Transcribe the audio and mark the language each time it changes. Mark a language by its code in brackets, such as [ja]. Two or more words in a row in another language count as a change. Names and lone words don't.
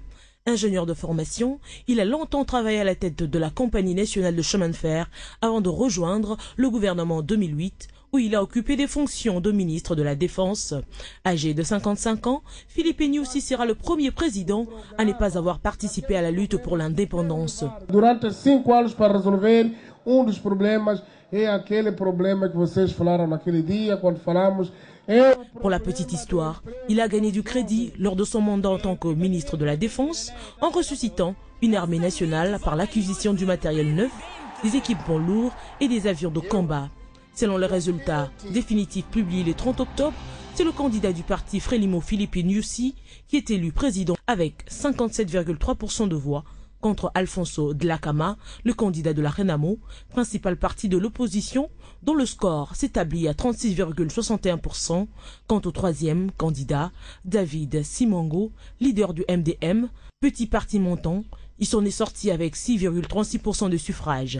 [fr] Ingénieur de formation, il a longtemps travaillé à la tête de la Compagnie nationale de chemin de fer avant de rejoindre le gouvernement en 2008, où il a occupé des fonctions de ministre de la Défense. Âgé de 55 ans, Philippe Nyusi sera le premier président à ne pas avoir participé à la lutte pour l'indépendance. [pt] Durante 5 anos para resolver dos problemas é aquele problema que vocês falaram naquele dia quando falamos. [fr] Pour la petite histoire, il a gagné du crédit lors de son mandat en tant que ministre de la Défense en ressuscitant une armée nationale par l'acquisition du matériel neuf, des équipements lourds et des avions de combat. Selon les résultats définitifs publiés le 30 octobre, c'est le candidat du parti Frélimo Philippe Nyusi qui est élu président avec 57,3% de voix contre Alfonso Dhlakama, le candidat de la Renamo, principal parti de l'opposition, dont le score s'établit à 36,61%, quant au troisième candidat, David Simango, leader du MDM, petit parti montant, il s'en est sorti avec 6,36% de suffrages.